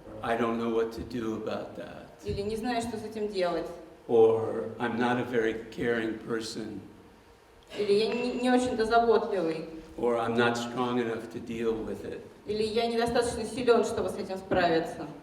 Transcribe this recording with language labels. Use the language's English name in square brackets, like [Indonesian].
[English] I don't know what to do about that. [Russian] Или не знаю, что с этим делать. [English] Or I'm not a very caring person. [Russian] Или я не очень-то заботливый. [English] Or I'm not strong enough to deal with it. [Russian] Или я недостаточно силен, чтобы с этим справиться.